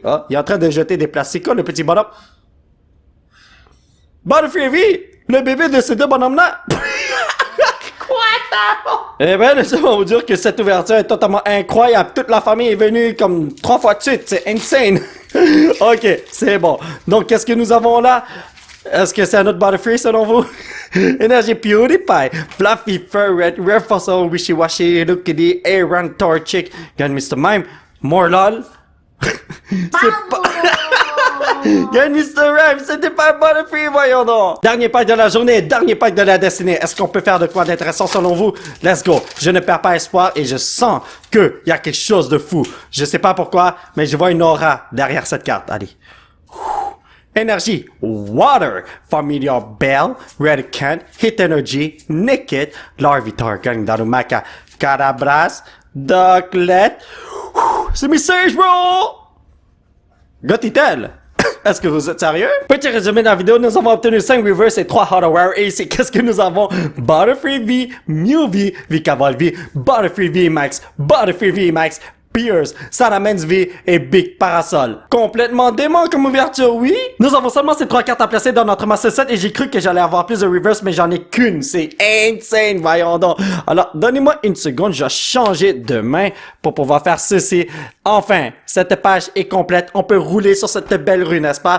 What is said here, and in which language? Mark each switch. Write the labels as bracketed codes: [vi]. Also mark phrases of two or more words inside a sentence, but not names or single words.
[fr] Oh, il est en train de jeter des Plasticos, le petit bonhomme. Butterfree, le bébé de ces 2 bonhommes-là. Eh ben, laissez-moi vous dire que cette ouverture est totalement incroyable. Toute la famille est venue comme 3 fois de suite. C'est insane. Ok, c'est bon. Donc, qu'est-ce que nous avons là? Est-ce que c'est un autre Butterfree selon vous? Énergie PewDiePie, Fluffy Furret, Rare Fossil, Wishy Washy, Lookity, Aaron Torchic, gagne Mr. Mime, Morlol. C'est pas... Gagne Mr. Rhyme, c'était pas un Butterfree, voyons donc. Dernier pack de la journée, dernier pack de la destinée. Est-ce qu'on peut faire de quoi d'intéressant selon vous? [en] Let's go. [fr] Je ne perds pas espoir et je sens qu'il y a quelque chose de fou. Je sais pas pourquoi, mais je vois une aura derrière cette carte. Allez. Énergie, Water, Familiar Bell, Red Kent, Hit Energy, Naked, Larvitar, gagne Darumaka, Carabras, Ducklet. C'est mes Sage, bro! Gotitel! Est-ce que vous êtes sérieux? Petit résumé de la vidéo, nous avons obtenu 5 Reverse et 3 Hardware et c'est qu'est-ce que nous avons? Butterfree V, Mew V, Vikavolt V, Butterfree V Max, Butterfree V Max, Pierce, Salamence V et Big Parasol. Complètement dément comme ouverture, oui? Nous avons seulement ces 3 cartes à placer dans notre Master Set et j'ai cru que j'allais avoir plus de reverse, mais j'en ai qu'une. C'est insane, voyons donc. Alors, donnez-moi une seconde, je vais changer de main pour pouvoir faire ceci. Enfin, cette page est complète. On peut rouler sur cette belle rue, n'est-ce pas?